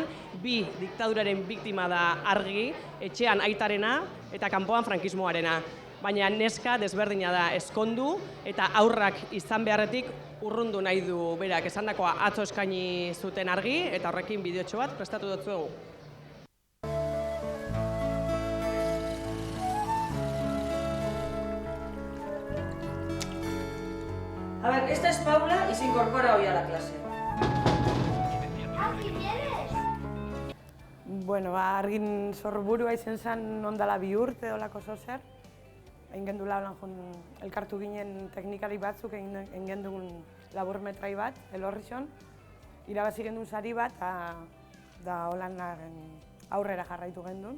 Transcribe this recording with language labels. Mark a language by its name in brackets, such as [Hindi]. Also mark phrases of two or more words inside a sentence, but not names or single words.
[Basque] 2 diktaduraren biktima da Argi, etxean aitarena eta kanpoan frankismoarena. Baina neska desberdina da, ezkondu eta aurrak izan beharretik urrundu nahi du berak esandakoa atzo eskaini zuten Argi eta horrekin bideotxo bat prestatu dutzuegu. [Spanish] A ver, esta es Paula y se incorpora hoy a la clase. [Basque] Bueno, Argin sorburua izen zen ondala 2 urte olako zer. Egin gendula elkartu ginen teknikari batzuk, egin gendun laburmetrai bat, Elorrixon. Irabazi gendun sari bat, da holan aurrera jarraitu gendun.